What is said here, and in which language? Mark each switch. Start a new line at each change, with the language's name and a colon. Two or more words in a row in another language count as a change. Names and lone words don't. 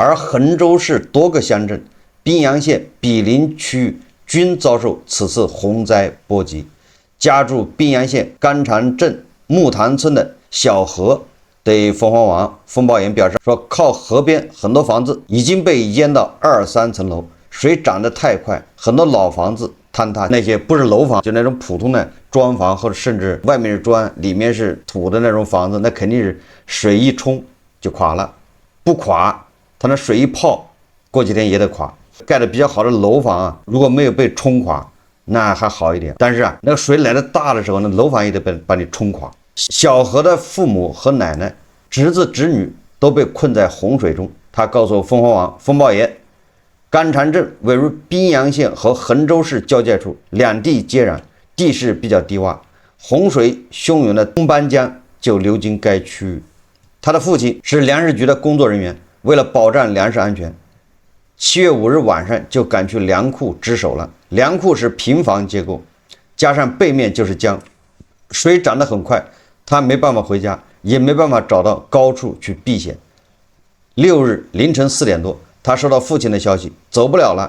Chinese: 而衡州市多個鄉鎮、賓陽縣毗鄰區域均遭受此次洪災波及。家住賓陽縣甘長鎮木塘村的小何對鳳凰網風暴眼表示說，靠河邊很多房子已經被淹到2、3層樓，水漲得太快，很多老房子坍塌，那些不是樓房，就那种普通的磚房，或者甚至外面是磚裡面是土的那種房子，那肯定是水一冲就垮了。不垮，它那水一泡，過几天也得垮。蓋的比较好的楼房啊，如果沒有被冲垮，那還好一點。但是啊，那個水來的大的時候，那樓房也得把你冲垮。小何的父母和奶奶、侄子、侄女都被困在洪水中。他告訴鳳凰網風暴眼，甘長鎮位於賓陽縣和衡州市交界處，兩地接壤，地勢比較低洼，洪水洶湧的東班江就流經該區域。他的父親是糧食局的工作人員，為了保障糧食安全，7月5日晚上就趕去糧庫值守了。糧庫是平房結構，加上背面就是江， 水漲得很快，他沒辦法回家，也沒辦法找到高處去避險。6日凌晨4點多，他收到父親的消息，走不了了。